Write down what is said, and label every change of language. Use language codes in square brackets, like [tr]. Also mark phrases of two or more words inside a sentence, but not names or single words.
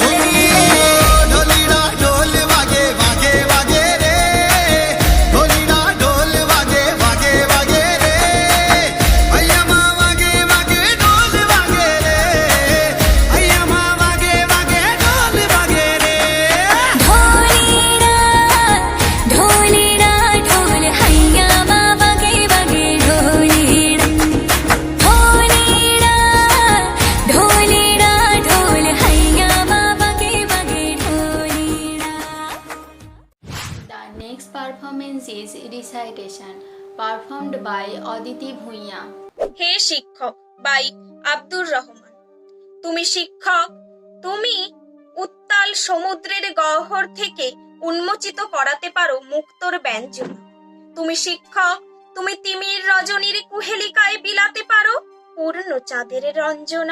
[gu] ઢોલીના ઢોલ વાગે વાગે વાગે રે, ઢોલીના ઢોલ વાગે વાગે વાગે રે, ભૈયા માઁ વાગે વાગે ઢોલ વાગે રે, ભૈયા માઁ વાગે વાગે ઢોલ વાગે રે। ઢોલીડા ઢોલીડા ઢોલ હૈયા માઁ બગે બગે ઢોલીડા ઢોલીડા ઢોલીડા ઢોલ હૈયા માઁ બગે બગે ઢોલીડા। [en] The next performance is recitation performed by Aditi Bhuiya. [bn] হে শিক্ষক বাই আব্দুর রহমান। তুমি শিক্ষক, তুমি উত্তাল সমুদ্রের গহ্বর থেকে উন্মোচিত করাতে পারো মুক্তোর ব্যঞ্জন। তুমি শিক্ষক, তুমি তিমির রজনীর কুহেলিকায় বিলাতে পারো পূর্ণ চাঁদের রঞ্জনা।